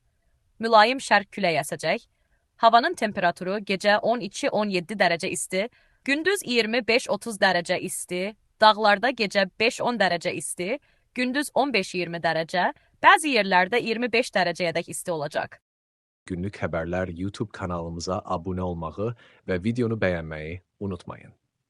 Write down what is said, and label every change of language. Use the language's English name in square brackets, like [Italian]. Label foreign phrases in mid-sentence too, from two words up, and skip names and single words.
[Azerbaijani] Mülayim şərq küləyi əsəcək. Havanın temperaturu gecə 12-17 dərəcə isti, gündüz 25-30 dərəcə isti, dağlarda gecə 5-10 dərəcə isti, gündüz 15-20 dərəcə, bəzi yerlərdə 25 dərəcəyədək isti olacaq. [Turkish] Günlük haberler YouTube kanalımıza abone olmayı ve videonu beğenmeyi unutmayın.